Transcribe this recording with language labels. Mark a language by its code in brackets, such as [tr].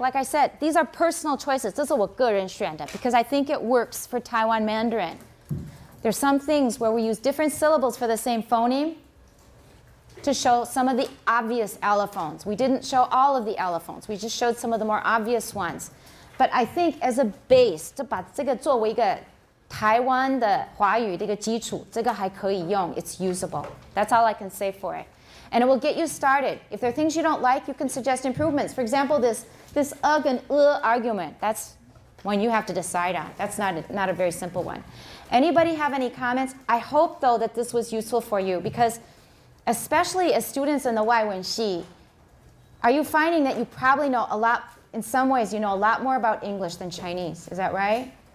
[en] Like I said, these are personal choices. [zh] 这是我个人选的 [en] because I think it works for Taiwan Mandarin. There's some things where we use different syllables for the same phoneme to show some of the obvious allophones. We didn't show all of the allophones. We just showed some of the more obvious ones. But I think as a base, [zh] 就把这个作为一个台湾的华语的一个基础，这个还可以用. [en] It's usable. That's all I can say for it. And it will get you started. If there are things you don't like, you can suggest improvements. For example, this ug and argument, that's one you have to decide on. That's not a very simple one. Anybody have any comments? I hope, though, that this was useful for you because especially as students in the 外文系, are you finding that you probably know a lot, in some ways, you know a lot more about English than Chinese? Is that right?